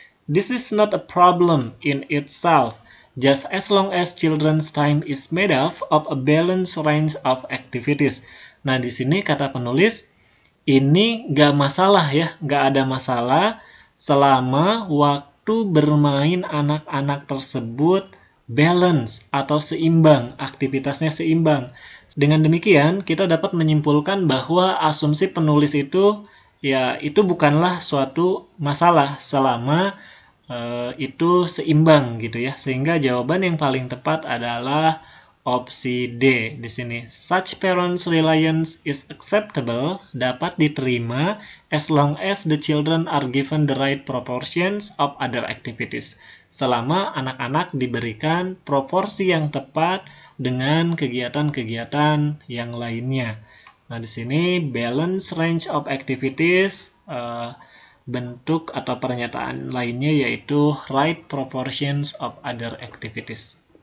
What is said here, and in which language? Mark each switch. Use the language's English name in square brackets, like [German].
[English] This is not a problem in itself, just as long as children's time is made up of a balanced range of activities. [Indonesian] Nah, di sini kata penulis, ini gak masalah ya, gak ada masalah selama waktu bermain anak-anak tersebut balance atau seimbang, aktivitasnya seimbang. Dengan demikian, kita dapat menyimpulkan bahwa asumsi penulis itu ya itu bukanlah suatu masalah selama itu seimbang gitu ya. Sehingga jawaban yang paling tepat adalah opsi D di sini. [English] Such parents' reliance is acceptable, [Indonesian] dapat diterima [English] as long as the children are given the right proportions of other activities. [Indonesian] Selama anak-anak diberikan proporsi yang tepat dengan kegiatan-kegiatan yang lainnya. Nah, di sini [English] balance range of activities, [Indonesian] bentuk atau pernyataan lainnya yaitu [English] right proportions of other activities.